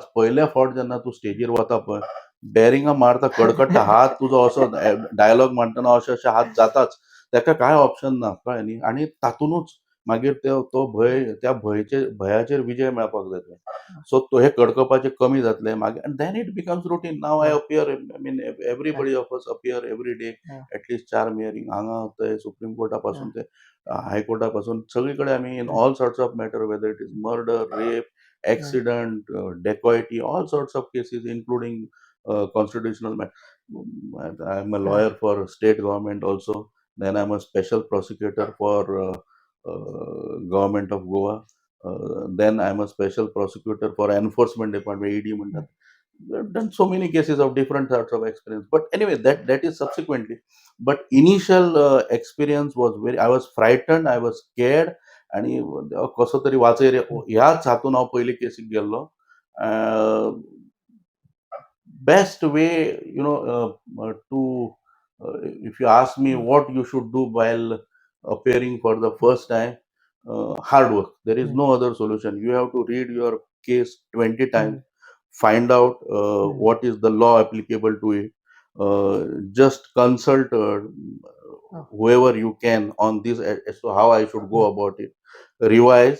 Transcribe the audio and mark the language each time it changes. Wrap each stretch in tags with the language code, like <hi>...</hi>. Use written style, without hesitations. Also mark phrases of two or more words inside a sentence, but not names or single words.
<kok>पयल्या फावट जेन्ना तूं स्टेजीर वता पळय, बॅरिंगां मारता, कडकडटा, हात तुजो असो डायलॉग म्हणटना अशे हात जाताच. ताका कांय ऑप्शन ना, कळ्ळें न्ही. आनी तातूनच मागीर तो भंय, त्या भयाचेर विजय मेळपाक जाय तुवें. सो हे कडकपाचें कमी जातलें मागीर,</kok> <en>and then it becomes routine. now I appear, I mean everybody of us appear every day, at least 4 hearing</en> <kok>हांगा थंय सुप्रीम कोर्टा पासून ते हायकोर्टा पासून सगळे कडेन आमी</kok> <en>in all sorts of matter, whether it is murder, rape, accident, dacoity, all sorts of cases, including constitutional. I'm a lawyer for state government also. Then I'm a special prosecutor for government of Goa. Then I'm a special prosecutor for enforcement department,</en> <kok>ED म्हणतात.</kok> <en>I've done so many cases of different sorts of experience. But anyway, that is subsequently. But initial experience was very. I was frightened. I was scared.</en> <kok>आणि कसो तरी वाचय रे ह्याच हातून हांव पयली केसीक गेल्लो.</kok> <en>best way, you know, to if you ask me what you should do while appearing for the first time, hard work. There is no other solution. You have to read your case 20 times, find out what is the law applicable to it, just consult whoever you can on this as to how I should go about it, revise.</en>